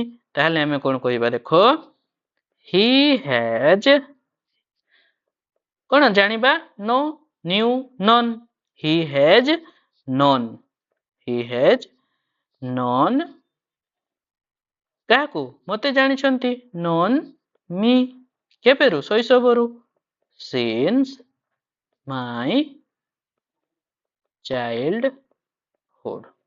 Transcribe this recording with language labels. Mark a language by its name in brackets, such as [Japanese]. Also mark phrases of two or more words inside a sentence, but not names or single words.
[Odia] ତାହେଲେ ଆମେ କଣ କହିବା ଦେଖ, [English] he has [Odia] କଣ ଜାଣିବା, [English] know, knew, known. he has known, he has known [Odia] କାହାକୁ, ମତେ ଜାଣିଛନ୍ତି, [English] known me [Odia] କେବେରୁ, ଶୈଶବରୁ, [English] since my childhood.